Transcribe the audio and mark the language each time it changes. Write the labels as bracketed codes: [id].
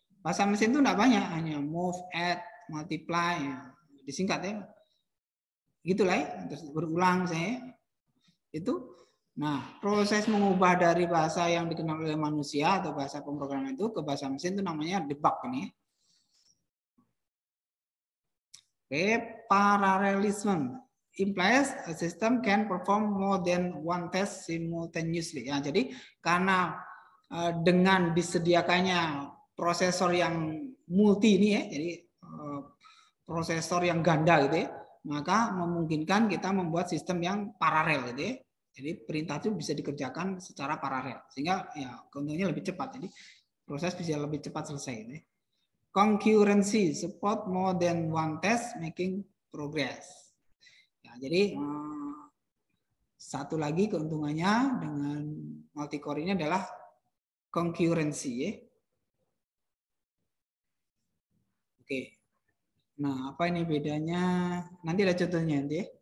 [id] Bahasa mesin itu nggak banyak, hanya move, add, multiply, ya. Disingkat ya. Gitulah ya, terus berulang saya. Itu. Nah, proses mengubah dari bahasa yang dikenal oleh manusia atau bahasa pemrograman itu ke bahasa mesin itu namanya debug ini. Oke, paralelisme. [en] implies a system can perform more than one test simultaneously. [id] Ya, jadi karena dengan disediakannya prosesor yang multi ini ya, jadi prosesor yang ganda gitu ya, maka memungkinkan kita membuat sistem yang paralel gitu ya. Jadi perintah itu bisa dikerjakan secara paralel sehingga ya keuntungannya lebih cepat. Jadi proses bisa lebih cepat selesai gitu ya. [en] Concurrency support more than one test making progress. [id] Ya, jadi satu lagi keuntungannya dengan multi-core ini adalah concurrency ya. Oke. Nah, apa ini bedanya? Nanti ada contohnya nanti ya.